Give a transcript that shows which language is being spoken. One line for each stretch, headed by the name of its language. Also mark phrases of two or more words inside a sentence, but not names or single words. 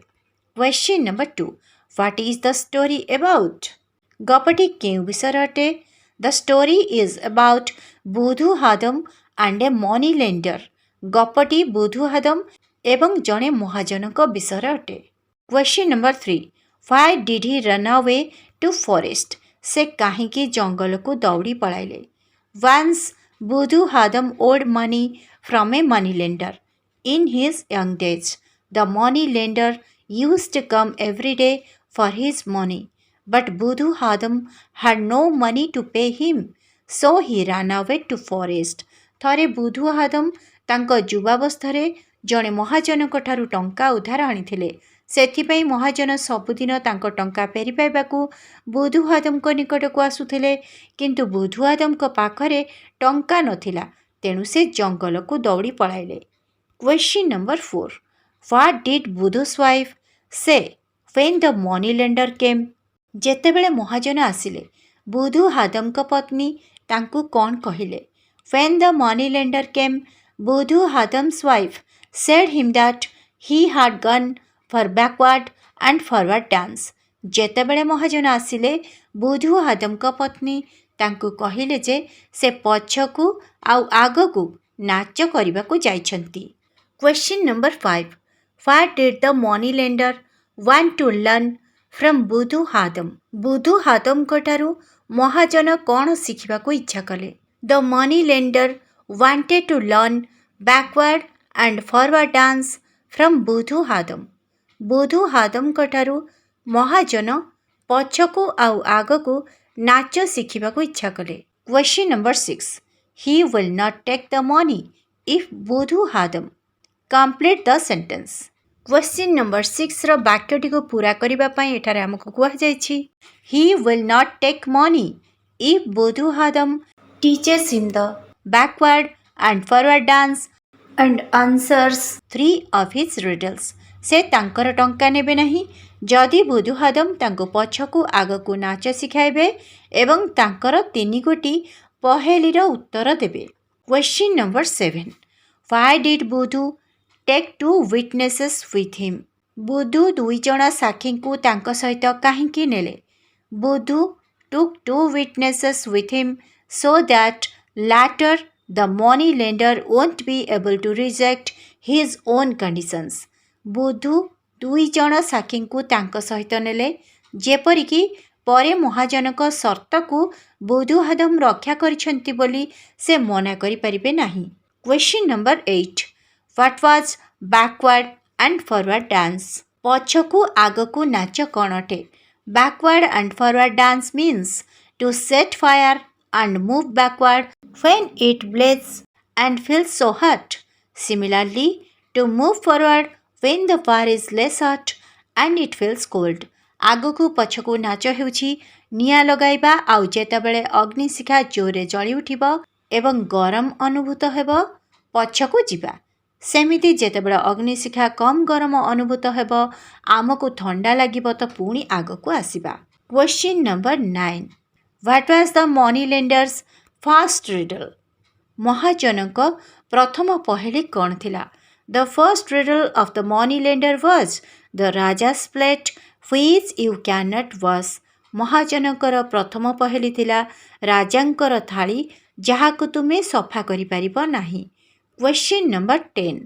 English: question number 2 what is the story about.
Odia: ଗପଟି କେଉଁ ବିଷୟରେ ଅଟେ।
English: the story is about Budhu Hadam and a money lender.
Odia: ଗପଟି ବୁଧୁ ହାଦମ୍ ଏବଂ ଜଣେ ମହାଜନଙ୍କ ବିଷୟରେ ଅଟେ।
English: question number 3 Why did he run away to forest?
Odia: ସେ କାହିଁକି ଜଙ୍ଗଲ କୁ ଦୌଡ଼ି ପଳାଇଲେ.
English: Once Budhu Hadam owed money from a money lender. In his young days, the money lender used to come every day for his money. But Budhu Hadam had no money to pay him, so he ran away to forest.
Odia: ଥରେ ବୁଧୁ ହାଦମ ତାଙ୍କ ଯୁବାବସ୍ଥାରେ ଜଣେ ମହାଜନଙ୍କଠାରୁ ଟଙ୍କା ଉଧାର ଆଣିଥିଲେ. ସେଥିପାଇଁ ମହାଜନ ସବୁଦିନ ତାଙ୍କ ଟଙ୍କା ଫେରି ପାଇବାକୁ ବୁଧୁ ହାଦମଙ୍କ ନିକଟକୁ ଆସୁଥିଲେ. କିନ୍ତୁ ବୁଧୁ ହାଦମଙ୍କ ପାଖରେ ଟଙ୍କା ନଥିଲା. ତେଣୁ ସେ ଜଙ୍ଗଲକୁ ଦୌଡ଼ି ପଳାଇଲେ.
English: Question number 4. What did Budhu's wife say when the money lender came?
Odia: ଯେତେବେଳେ ମହାଜନ ଆସିଲେ ବୁଧୁ ହାଦମଙ୍କ ପତ୍ନୀ ତାଙ୍କୁ କ'ଣ କହିଲେ?
English: When the money lender came, Budhu Hadam's wife said him that he had gone for backward and forward dance.
Odia: ଯେତେବେଳେ ମହାଜନ ଆସିଲେ ବୁଧୁ ହାଦମଙ୍କ ପତ୍ନୀ ତାଙ୍କୁ କହିଲେ ଯେ ସେ ପଛକୁ ଆଉ ଆଗକୁ ନାଚ କରିବାକୁ ଯାଇଛନ୍ତି.
English: Question number 5. What did the money lender want to learn from Budhu Hadam?
Odia: ବୁଧୁ ହାଦମଙ୍କଠାରୁ ମହାଜନ କ'ଣ ଶିଖିବାକୁ ଇଚ୍ଛା କଲେ?
English: The money lender wanted to learn backward and forward dance from Budhu Hadam.
Odia: ବୁଧୁ ହାଦମଙ୍କଠାରୁ ମହାଜନ ପଛକୁ ଆଉ ଆଗକୁ ନାଚ ଶିଖିବାକୁ ଇଚ୍ଛା କଲେ.
English: Question number 6. He will not take the money if Budhu Hadam. Complete the sentence. Question number 6
Odia: ର ବାକ୍ୟଟିକୁ ପୂରା କରିବା ପାଇଁ ଏଠାରେ ଆମକୁ କୁହାଯାଇଛି
English: He will not take money if Budhu Hadam teaches him the backward and forward dance and answers 3 of his riddles.
Odia: ସେ ତାଙ୍କର ଟଙ୍କା ନେବେ ନାହିଁ ଯଦି ବୁଧୁ ହାଦମ ତାଙ୍କୁ ପଛକୁ ଆଗକୁ ନାଚ ଶିଖାଇବେ ଏବଂ ତାଙ୍କର 3 ଗୋଟି ପହେଲିର ଉତ୍ତର ଦେବେ.
English: Question number 7. Why did Budhu take 2 witnesses with him?
Odia: ବୁଧୁ 2 ଜଣ ସାକ୍ଷୀଙ୍କୁ ତାଙ୍କ ସହିତ କାହିଁକି ନେଲେ?
English: ବୁଧୁ took 2 witnesses with him so that later the money lender won't be able to reject his own conditions.
Odia: ବୁଧୁ 2 ଜଣ ସାକ୍ଷୀଙ୍କୁ ତାଙ୍କ ସହିତ ନେଲେ ଯେପରିକି ପରେ ମହାଜନଙ୍କ ସର୍ତ୍ତକୁ ବୁଧୁ ହାଦମ ରକ୍ଷା କରିଛନ୍ତି ବୋଲି ସେ ମନା କରିପାରିବେ ନାହିଁ.
English: Question number 8. What was backward and forward dance?
Odia: ପଛକୁ ଆଗକୁ ନାଚ କ'ଣ ଅଟେ?
English: Backward and forward dance means to set fire and move backward when it blazes and feels so hot. Similarly, to move forward when the fire is less hot and it feels cold.
Odia: ଆଗକୁ ପଛକୁ ନାଚ ହେଉଛି ନିଆଁ ଲଗାଇବା ଆଉ ଯେତେବେଳେ ଅଗ୍ନିଶିଖା ଜୋରରେ ଜଳି ଉଠିବ ଏବଂ ଗରମ ଅନୁଭୂତ ହେବ ପଛକୁ ଯିବା. ସେମିତି ଯେତେବେଳେ ଅଗ୍ନିଶିଖା କମ୍ ଗରମ ଅନୁଭୂତ ହେବ ଆମକୁ ଥଣ୍ଡା ଲାଗିବ ତ ପୁଣି ଆଗକୁ ଆସିବା.
English: Question number 9. What was the money lender's first riddle?
Odia: ମହାଜନଙ୍କ ପ୍ରଥମ ପହେଲି କ'ଣ ଥିଲା?
English: The first riddle of the money lender was the Raja's plate which you cannot wash.
Odia: ମହାଜନଙ୍କର ପ୍ରଥମ ପହେଲି ଥିଲା ରାଜାଙ୍କର ଥାଳି ଯାହାକୁ ତୁମେ ସଫା କରିପାରିବ ନାହିଁ.
English: Question number 10.